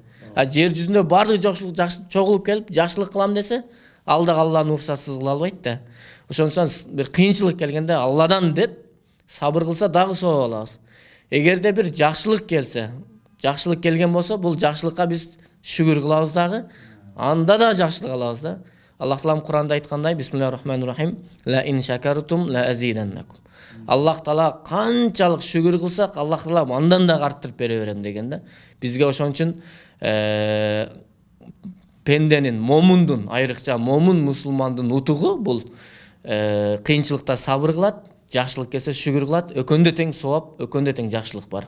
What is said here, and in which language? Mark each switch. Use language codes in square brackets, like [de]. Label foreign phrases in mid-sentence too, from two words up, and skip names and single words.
[ky] А жер жүзүндө бардык чогулуп келип, жакшылык кылам десе, ал да Алладын уруксатсыз кыла албайт да. Ошондуктан бир кыйынчылык келгенде Алладан деп сабыр кылса дагы сооп алабыз. Эгерде бир жакшылык келсе, жакшылык келген болсо, бул жакшылыкка биз шүгүр кылабыз дагы, анда да жакшылык алабыз да. Аллах Таалам Куранда айткандай, [ar] بسم الله الرحمن الرحيم لئن شكرتم لأزيدنكم. [ky] Аллах Таала канчалык шүгүр кылсак, Аллах Таала андан да арттырып бере берем деген да. Бизге ошон үчүн пенденин, момундун, айрыкча момун мусулмандын утугу бул кыйынчылыкта сабыр кылат, жакшылык келсе шүгүр кылат, өкөндө тең сооп, өкөндө тең жакшылык бар.